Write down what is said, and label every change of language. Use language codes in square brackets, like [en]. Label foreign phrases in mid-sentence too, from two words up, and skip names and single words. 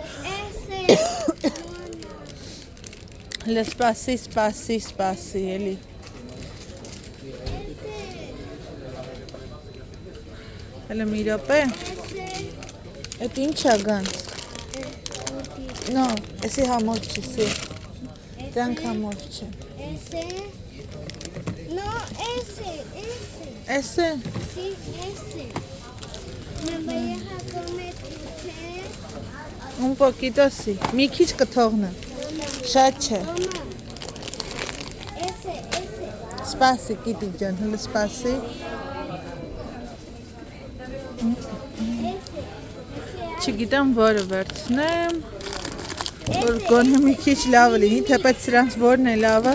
[hy] Հլը սպասի, էլի։ Հլը մի րոպե։ Էդ ինչ ա գանց։ Նո, էսի համով չի, սի։ Դրանք համով չի։ [es] No, ese. [hy] Էսե։ [es] Sí, ese. Me vayas a comer Un poquito sí, [hy] մի քիչ կթողնը։ Շատ չէ։ Ese. Սպասի, գիտիկ ջան, հլը սպասի։ Չգիտեմ որը վերցնեմ, որ գոնե մի քիչ լավը լինի, թեպետ սրանց որն է լավը։